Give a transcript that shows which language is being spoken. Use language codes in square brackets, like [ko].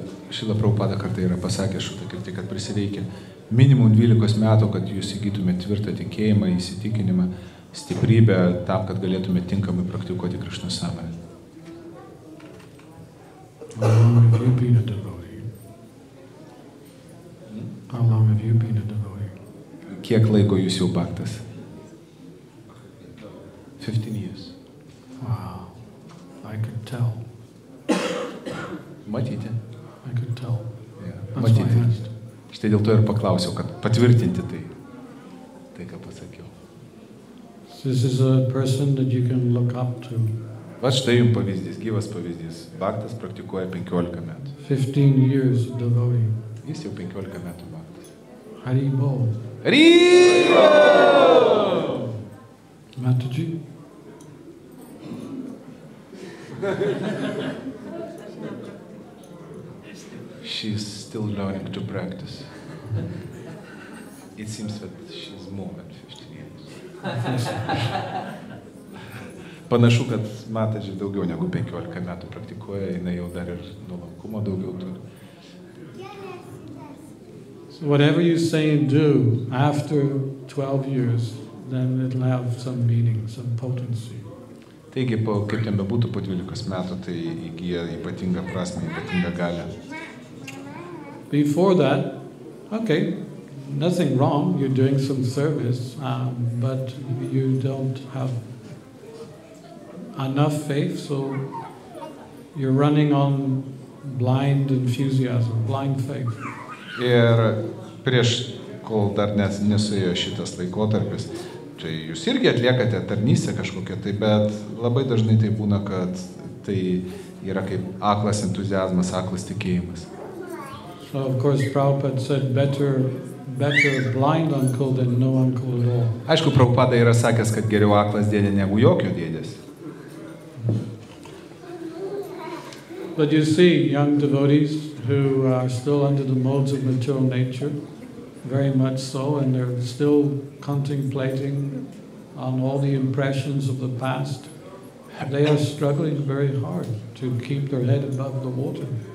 [lt] Šrila Prabhupada kartą yra pasakęs Shruti Kirti, kad prisireikia minimum 12 metų, kad jūs įgytumėte tvirtą tikėjimą, įsitikinimą, stiprybę tam, kad galėtumėte tinkamai praktikuoti Krishna sąmonę. [en] How long have you been a devotee? How long have you been a devotee? [lt] Kiek laiko jūs jau bhaktas? [en] 15 years. Wow, I could tell. [lt] Matyti? [en] I could tell. Yeah. That's why I asked. [lt] Štai dėl to ir paklausiau, kad patvirtinti tai, ką pasakiau. [en] This is a person that you can look up to. [lt] Va štai jums pavyzdys, gyvas pavyzdys. Bhaktas praktikuoja 15 metų. [en] 15 years of devotee. [lt] Jis jau 15 metų bhaktas. Hari Bol. Hari Bol! Mataji? [en] She's still learning to practice. It seems that she's more than 15 years. [lt] Panašu, kad Mataji daugiau negu 15 metų praktikuoja, jinai jau dar ir nuolankumo daugiau turi. [en] So whatever you say and do after 12 years, then it'll have some meaning, some potency. [lt] Taigi, kaip ten bebūtų, po 12 metų, tai įgyja ypatingą prasmę, ypatingą galią. [en] Before that, okay, nothing wrong, you're doing some service, but you don't have enough faith, so you're running on blind enthusiasm, blind faith. [lt] Ir prieš, kol dar nesuėjo šitas laikotarpis, čia jūs irgi atliekate tarnystę kažkokią, tai bet labai dažnai tai būna, kad tai yra kaip aklas entuziazmas, aklas tikėjimas. [en] So of course Prabhupada said better blind uncle than no uncle at all. [lt] Aišku, Prabhupada yra sakęs, kad geriau aklas dėdė negu jokio dėdės. [en] But you see young devotees who are still under the modes of material nature, very much so, and they're still contemplating on all the impressions of the past. They are struggling very hard to keep their head above the water.